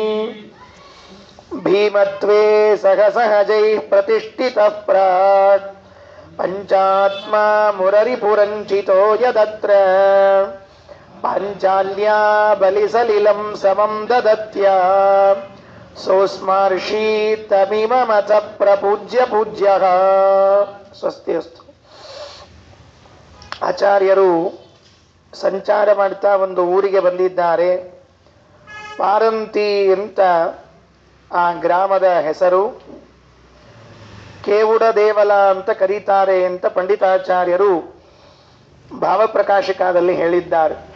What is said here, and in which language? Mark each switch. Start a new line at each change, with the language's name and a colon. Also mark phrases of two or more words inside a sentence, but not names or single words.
Sanskrit: ಭೀಮತ್ವೇ ಸಹ ಸಹಜೈಃ ಪ್ರತಿಷ್ಠಿತಃ ಪ್ರಾಕ್ ಪಂಚಾತ್ಮಾ ಮುರರಿಪುರಂಚಿತೋ ಯದತ್ರ ಪಾಂಚಾಲ್ಯಾ ಬಲಿಸಲಿಲಂ ಸಮಂ ದದತ್ಯಾ ಸೋಸ್ಮರ್ಷಿ ತಮಿಮಮಥ ಪ್ರಪೂಜ್ಯ ಪೂಜ್ಯಃ. ಸ್ವಸ್ತಿ ಅಸ್ತು.
Kannada: ಆಚಾರ್ಯರು ಸಂಚಾರ ಮಾಡ್ತಾ ಒಂದು ಊರಿಗೆ ಬಂದಿದ್ದಾರೆ. ಪಾರಂತಿ ಅಂತ ಆ ಗ್ರಾಮದ ಹೆಸರು. ಕೇವುಡ ದೇವಲ ಅಂತ ಕರೀತಾರೆ ಅಂತ ಪಂಡಿತಾಚಾರ್ಯರು ಭಾವಪ್ರಕಾಶಿಕಾದಲ್ಲಿ ಹೇಳಿದ್ದಾರೆ.